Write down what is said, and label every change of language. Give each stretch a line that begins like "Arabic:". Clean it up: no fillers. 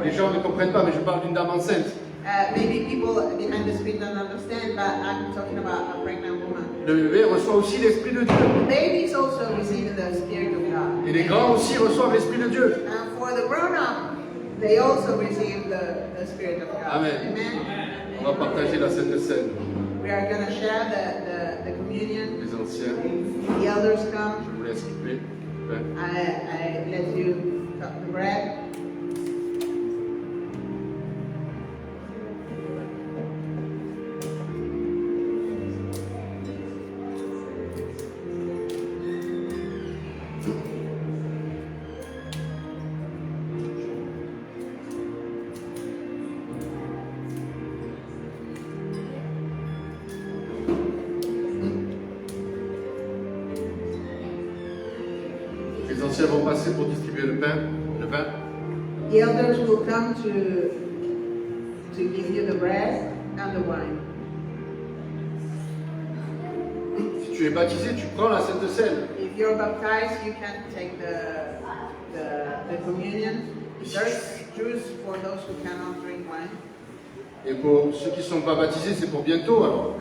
French: Les gens ne comprennent pas, mais je parle d'une dame enceinte.
English: Maybe people behind the screen don't understand, but I'm talking about a pregnant woman.
French: Le bébé reçoit aussi l'esprit de Dieu.
English: Babies also receive the Spirit of God.
French: Et les grands aussi reçoivent l'esprit de Dieu.
English: And for the grown-up, they also receive the Spirit of God.
French: Amen.
English: Amen.
French: On va partager la Sainte Seine.
English: We are going to share the communion.
French: Les anciens,
English: The elders come.
French: je vous laisse couper.
English: I let you cut the bread.
French: Les anciens vont passer pour distribuer le pain, le vin.
English: The elders will come to give you the bread and the wine.
French: Si tu es baptisé, tu prends la Sainte Seine.
English: If you're baptized, you can take the communion. There's juice for those who cannot drink wine.
French: Et pour ceux qui ne sont pas baptisés, c'est pour bientôt alors.